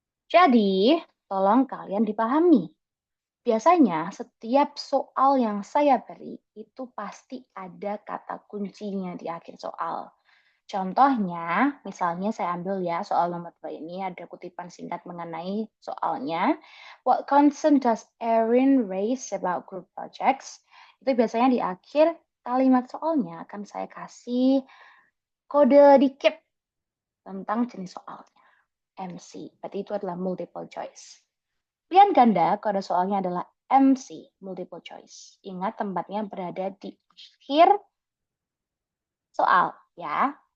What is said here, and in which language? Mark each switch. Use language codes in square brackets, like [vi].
[id] Jadi, tolong kalian dipahami. Biasanya setiap soal yang saya beri itu pasti ada kata kuncinya di akhir soal. Contohnya, misalnya saya ambil ya soal nomor 2 ini ada kutipan singkat mengenai soalnya. [en] What concern does Erin raise about group projects? [id] Itu biasanya di akhir kalimat soalnya akan saya kasih kode dikit tentang jenis soalnya. MC, berarti itu adalah multiple choice. Pilihan ganda kode soalnya adalah MC, multiple choice. Ingat tempatnya berada di akhir soal ya.